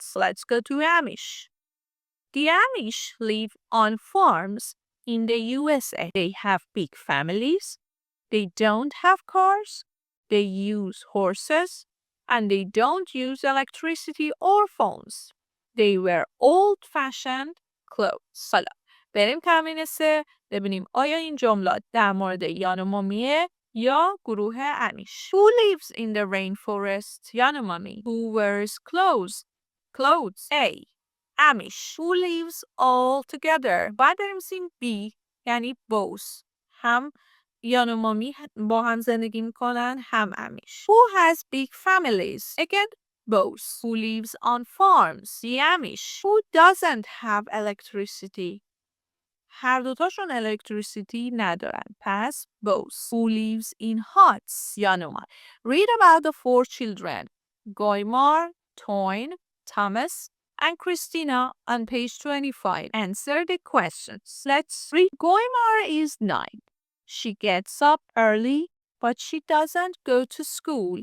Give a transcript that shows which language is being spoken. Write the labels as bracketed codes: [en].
[en] Let's go to Amish. The Amish live on farms in the USA. They have big families. They don't have cars. They use horses. And they don't use electricity or phones. They wear old-fashioned clothes. [fa] حالا بریم تمرین 3 ببینیم آیا این جملات در مورد یانومامیه یا گروه آمیش. [en] Who lives in the rainforest? Yanomami. Who wears clothes? A. Amish. Who lives all together? [fa] باید بریم سیم B یعنی both. هم یانومامی با هم زندگی میکنن هم آمیش. [en] Who has big families? Again, both. Who lives on farms? The Amish. Who doesn't have electricity? [fa] هر دوتاشون electricity ندارن. پس [en] both. Who lives in huts? یانوما. Read about the 4 children. Goymar, twin, Thomas, and Kریستینا on page 25. Answer the questions. Let's read. Goymar is 9. She gets up early, but she doesn't go to school.